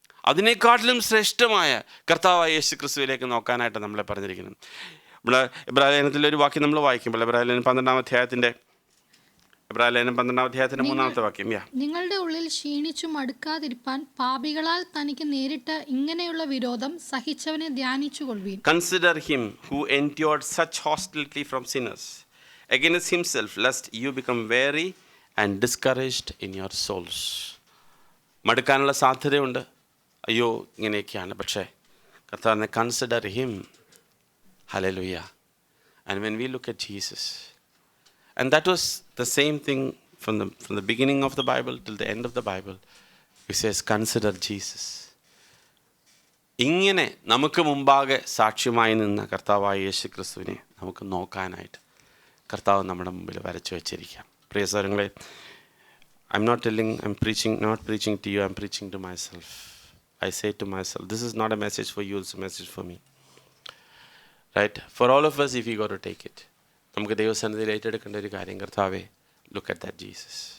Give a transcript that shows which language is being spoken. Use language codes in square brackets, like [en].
[ml] അതിനേക്കാട്ടിലും ശ്രേഷ്ഠമായ കർത്താവായ യേശു ക്രിസ്തുവിലേക്ക് നോക്കാനായിട്ട് നമ്മളെ പറഞ്ഞിരിക്കുന്നു. ഇവിടെ എബ്രായലേഖനത്തിലെ ഒരു വാക്യം നമ്മൾ വായിക്കുമ്പോൾ എബ്രായലേഖനം 12-ാം അധ്യായത്തിൻ്റെ 3-ാമത്തെ വാക്യം. നിങ്ങളുടെ ഉള്ളിൽ ക്ഷീണിച്ചു മടുക്കാതിരിപ്പാൻ പാപികളാൽ തനിക്ക് നേരിട്ട ഇങ്ങനെയുള്ള വിരോധം സഹിച്ചവനെ ധ്യാനിച്ചുകൊള്ളുവീൻ. [en] Consider him who endured such hostility from sinners against himself, lest you become weary and discouraged in your souls. [ml] മടുക്കാനുള്ള സാധ്യതയുണ്ട്. അയ്യോ, ഇങ്ങനെയൊക്കെയാണ്. പക്ഷേ കർത്താവിനെ [en] Consider him. [ml] Hallelujah. [en] And when we look at Jesus, and that was the same thing from the beginning of the Bible till the end of the Bible. He says, consider Jesus. [ml] ഇങ്ങനെ നമുക്ക് മുമ്പാകെ സാക്ഷ്യമായി നിന്ന കർത്താവായ യേശു ക്രിസ്തുവിനെ നമുക്ക് നോക്കാനായിട്ട് കർത്താവ് നമ്മുടെ മുമ്പിൽ വരച്ചു വെച്ചിരിക്കാം. പ്രിയ സഹോദരങ്ങളെ, [en] not preaching to you, I'm preaching to myself. I say to myself, this is not a message for you, it's a message for me. Right? For all of us, if we got to take it, [ml] നമുക്ക് ദൈവസന്നിധിയിൽ ഏറ്റെടുക്കേണ്ട ഒരു കാര്യം, കർത്താവേ, [en] look at that Jesus.